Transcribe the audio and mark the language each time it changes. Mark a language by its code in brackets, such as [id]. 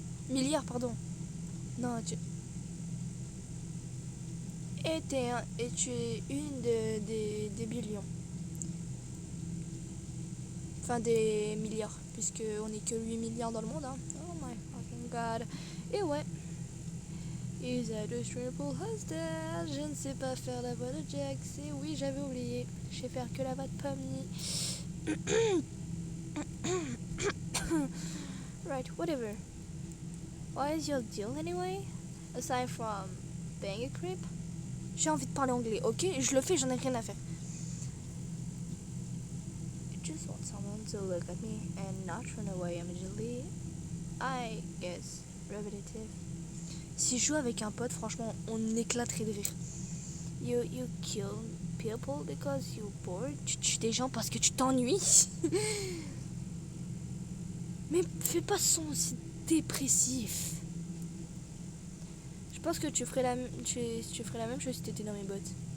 [fr] Milliards, pardon. Non, et tu es une des billions. Enfin, des milliards. Puisque on est que 8 milliards dans le monde. Hein. [en] Oh my fucking god. [fr] Et ouais. [en] Is that a triple hostage? [fr] Je ne sais pas faire la voix de Jack. C'est oui, j'avais oublié. Je sais faire que la voix de Pomni. [en] Right, whatever. What is your deal anyway? Aside from being a creep? [fr] J'ai envie de parler anglais, ok? Je le fais, j'en ai rien à faire. [en] I just want someone to look at me and not run away immediately. I guess repetitive. [fr] Si je joue avec un pote, franchement, on éclaterait de rire. [en] You kill people because you're bored. [fr] Tu tues des gens parce que tu t'ennuies. Mais fais pas son aussi dépressif. Je pense que tu ferais la même chose si t'étais dans mes bottes.